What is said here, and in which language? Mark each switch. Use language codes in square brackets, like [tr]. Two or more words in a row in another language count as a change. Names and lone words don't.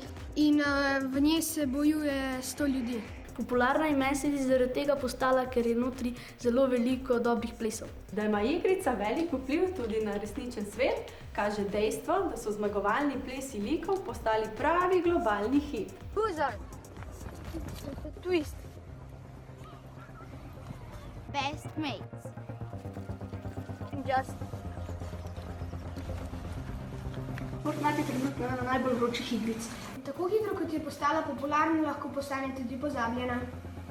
[sl] In v njej se bojuje 100 ljudi. Popularna in meni se je zaradi tega postala, ker je notri zelo veliko dobrih plesov. Da ima igrica velik vpliv tudi na resničen svet, kaže dejstvo, da so zmagovalni plesi likov postali pravi globalni hit. Buzzer. Twist. Best mates. Just. Fortnite je trenutno ena najbolj vročih igric. Tako hitro, kot je postala popularna, lahko postane tudi pozabljena.